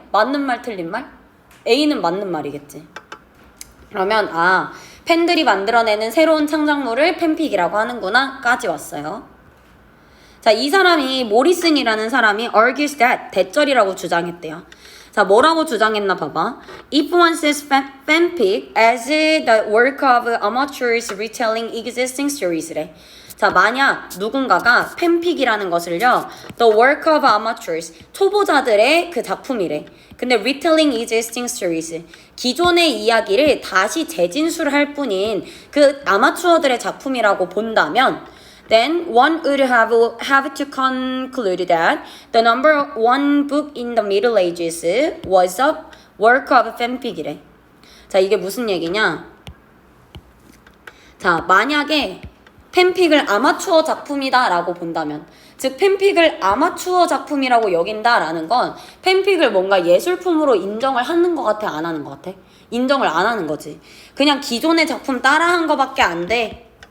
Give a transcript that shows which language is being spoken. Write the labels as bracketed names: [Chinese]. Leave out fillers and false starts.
[Korean] 맞는 말 틀린 말? A는 맞는 말이겠지. 그러면 팬들이 만들어내는 새로운 창작물을 팬픽이라고 하는구나 까지 왔어요. 자, 이 사람이 모리슨이라는 사람이 argues that 대절이라고 주장했대요. 자, 뭐라고 주장했나 봐봐. [English] If one says fanfic as the work of amateurs retelling existing stories래. [Korean] 자, 만약 누군가가 팬픽이라는 것을요, [English] the work of amateurs, [Korean] 초보자들의 그 작품이래. [English] 근데 retelling existing stories, [Korean] 기존의 이야기를 다시 재진술할 뿐인 그 아마추어들의 작품이라고 본다면 [English] then one would have to conclude that the number one book in the Middle Ages was a work of fanfic이래. [Korean] 자, 이게 무슨 얘기냐? 자, 만약에 팬픽을 아마추어 작품이다 라고 본다면, 즉 팬픽을 아마추어 작품이라고 여긴다라는 건 팬픽을 뭔가 예술품으로 인정을 하는 것 같아, 안 하는 것 같아? 인정을 안 하는 거지. 그냥 기존의 작품 따라한 거밖에 안 돼.